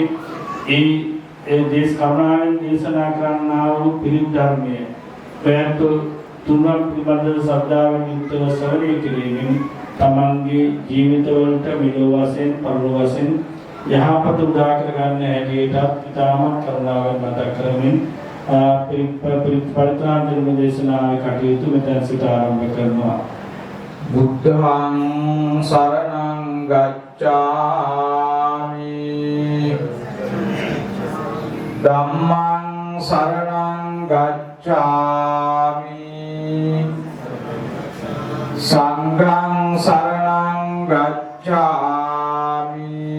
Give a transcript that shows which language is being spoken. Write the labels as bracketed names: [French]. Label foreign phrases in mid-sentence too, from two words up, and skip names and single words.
[Sinhala] ඒ දේශ කරුණාවෙන් දේශනා කරන්නා වූ පිළිත් ධර්මයේ ප්‍රයත්න තුන්වන් පිළිබඳව ශ්‍රද්ධාවෙන් යුක්තව ශ්‍රවණය කිරීමෙන් තමන්ගේ ජීවිතවලට මෙලොව වශයෙන් පරලොව වශයෙන් යහපත උදා කර ගන්න හැටියටත් ඉතාමත් කරුණාවෙන් මතක් කරමින් පරිත්‍රාණ ධර්ම දේශනාවේ කටයුතු මෙතන සිට ආරම්භ කරනවා. [Pali] බුද්ධං සරණං ගච්ඡාමි ධම්මං සරණං ගච්ඡාමි සංඝං සරණං ගච්ඡාමි